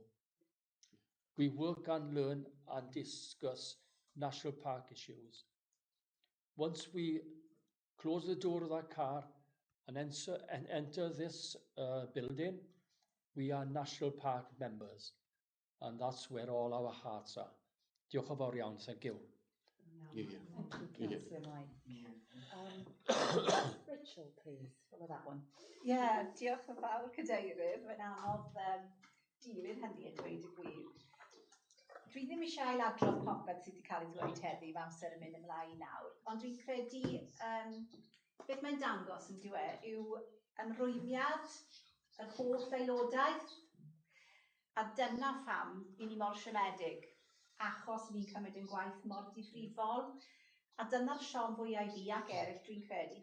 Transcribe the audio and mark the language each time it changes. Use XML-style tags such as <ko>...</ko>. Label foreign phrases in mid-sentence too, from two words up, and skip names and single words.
<en>We work and learn and discuss national park issues. Once we close the door of that car and enter this building, we are national park members, and that's where all our hearts are.</en> <cy>Diolch yn fawr iawn,</cy> <en>thank you. Thank you, Councillor Mike. Rachel, please, follow that one.</en> <cy>Diolch yn fawr, Cadeirydd. Mae'n anodd dilyn hynny a dweud y gwir. Dwi ddim eisiau ailadrodd popeth sydd wedi cael ei ddweud heddi, mae amser yn mynd ymlaen nawr, ond dwi'n credu beth mae'n dangos yn diwedd yw ymrwymiad yr holl aelodaeth, a dyna pham i ni mor siomedig, achos ni'n cymryd yn gwaith mor difrifol, a dyna'r siom fwyaf i fi ac eraill dwi'n credu.</cy>